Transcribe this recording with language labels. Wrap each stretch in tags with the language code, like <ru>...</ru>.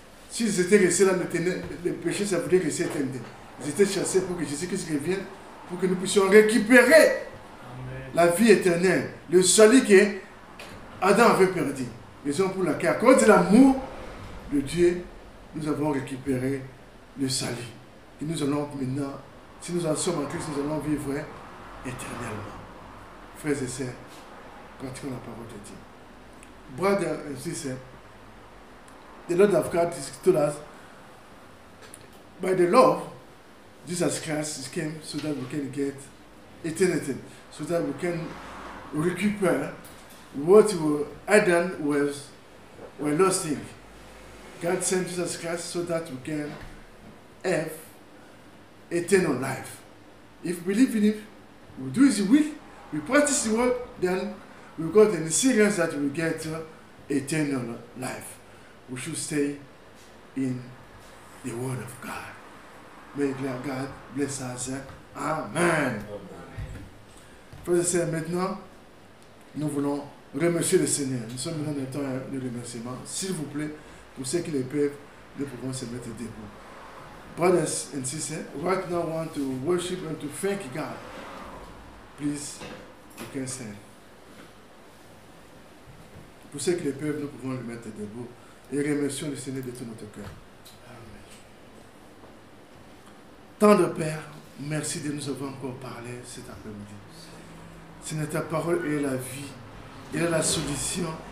<fr>S'ils étaient restés là, le péché, ça voulait rester éternel. Ils étaient chassés pour que Jésus-Christ revienne, pour que nous puissions récupérer la vie éternelle, le salut que Adam avait perdu. Raison pour laquelle, à cause de l'amour de Dieu, nous avons récupéré le salut. Et nous allons maintenant, si nous en sommes en Christ, nous allons vivre éternellement. Frères et sœurs, pratiquons la parole de Dieu.</fr> <en>Brother and sister, the Lord of God told us, by the love, Jesus Christ came so that we can get eternity, so that we can recuperate what Adam were losing. God sent Jesus Christ so that we can have eternal life. If we believe in Him, we do His will, we practice the word, then we got an assurance that we get eternal life. We should stay in the word of God. May God bless us. Amen.</en> <fr>Frères et sœurs, maintenant, nous voulons remercier le Seigneur. Nous sommes maintenant dans le temps de remerciement. S'il vous plaît, pour ceux qui le peuvent, nous pouvons se mettre debout.</fr> <en>Brothers and sisters, right now I want to worship and to thank God. Please, you can stand.</en> <fr>Pour ceux qui le peuvent, nous pouvons le mettre debout et remercions le Seigneur de tout notre cœur. Tendre Père, merci de nous avoir encore parlé cet après-midi. Seigneur, ta parole est la vie, elle est la solution.</fr>